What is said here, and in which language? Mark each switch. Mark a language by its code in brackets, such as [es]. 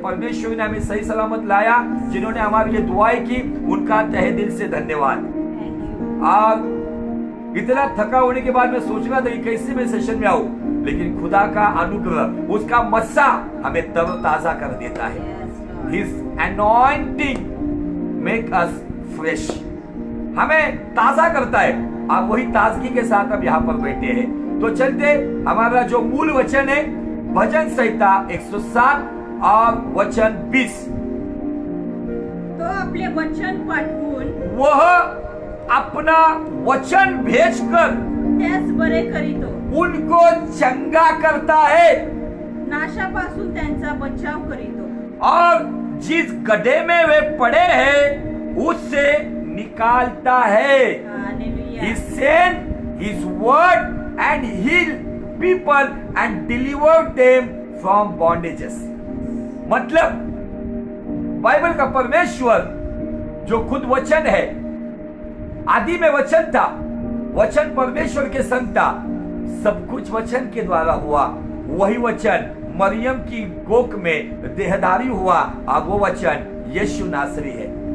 [hi] परमेश्वर ने हमें सही सलामत लाया। जिन्होंने हमारे लिए दुआएं की, उनका तहे दिल से धन्यवाद। [en] Thank you. [hi] और इतना थका होने के बाद मैं सोच रहा था कि कैसे मैं सेशन में आऊं, लेकिन खुदा का अनुग्रह, उसका मस्सा हमें तरोताजा कर देता है। [en] Yes, Lord. His anointing make us fresh, [hi] हमें ताजा करता है। और वही ताजगी के साथ हम यहाँ पर बैठे हैं। तो चलते, हमारा जो मूल वचन है भजन संहिता 107 और वचन 20। [mr] तो आपले वचन पाठवून [hi] वह अपना वचन भेजकर [mr] त्यास बरे करीतो, [hi] उनको चंगा करता है [mr] नाशापासून त्यांचा बचाव करीतो, [hi] और जिस गड्ढे में वे पड़े हैं उससे निकालता है। [en] Hallelujah. He sent his word and healed people and delivered them from bondages। [hi] मतलब बाइबल का परमेश्वर जो खुद वचन है, आदि में वचन था, वचन परमेश्वर के संग था, सब कुछ वचन के द्वारा हुआ। वही वचन मरियम की कोख में देहधारी हुआ और वो वचन यीशु नासरी है।